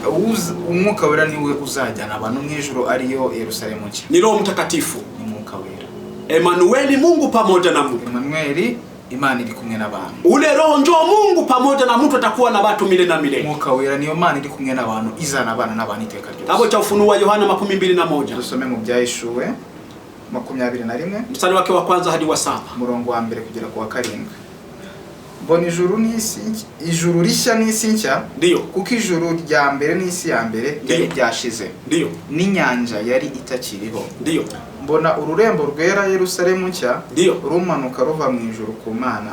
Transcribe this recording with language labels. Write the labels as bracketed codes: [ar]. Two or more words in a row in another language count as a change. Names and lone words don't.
[rw] Umwuka wera niwe uzajyana abantu mu ijuru ari yo Yerusalemu nshya. [sw] Ni Roho Mtakatifu. [rw] Ni mwuka wera. [sw] Emmanueli, Mungu pamoja na mtu. Emmanueli, [rw] Imana iri kumwe n'abantu. [sw] Ule Roho njoo Mungu pamoja na mtu atakuwa na watu milele na milele. [rw] Mwuka wera niyo Mana iri kumwe n'abantu izana abana n'abantu iteka ryose. [sw] Kitabu cha Ufunuo Yohana 21. [rw] Dusome mu byahishuwe 21 [sw] mstari wake wa kwanza hadi wa 7. [rw] Murongo wa mbere kugera ku wa 7. Mbona ijuru n'isi, ijuru rishya n'isi nshya. Ndio. Kuko ijuru rya mbere n'isi ya mbere yari byashize. Ndio. N'inyanja yari itakiriho. Ndio. Mbona ururembo rwera Yerusalemu nshya rumanuka ruva mu ijuru ku Mana.